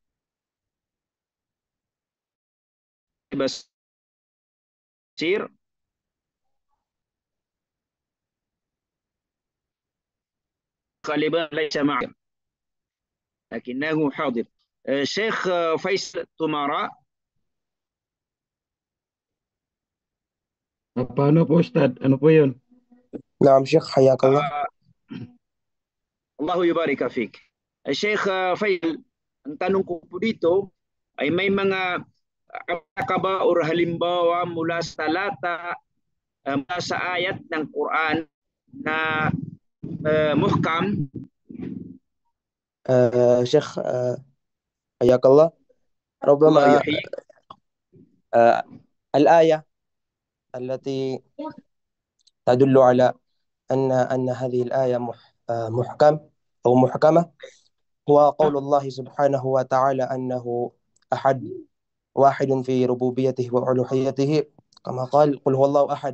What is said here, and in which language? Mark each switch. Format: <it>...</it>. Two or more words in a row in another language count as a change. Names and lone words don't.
<ar>غالبا ليس معنا لكنه حاضر. الشيخ فيصل تمارا.</ar> <tl>Paano po Ustad? Ano po yun?</tl> <ar>نعم شيخ حياك الله. الله يبارك فيك. Sheikh Faisal,</ar> <tl>ang tanong ko po dito ay may mga ba o halimbawa mula sa talata mula sa ayat ng Quran na muhkam.</tl> <ar>شيخ حياك الله. ربما الآية التي تدل على أن هذه الآية محكم أو محكمة هو قول الله سبحانه وتعالى أنه أحد واحد في ربوبيته وألوهيته كما قال قل هو الله أحد.</ar>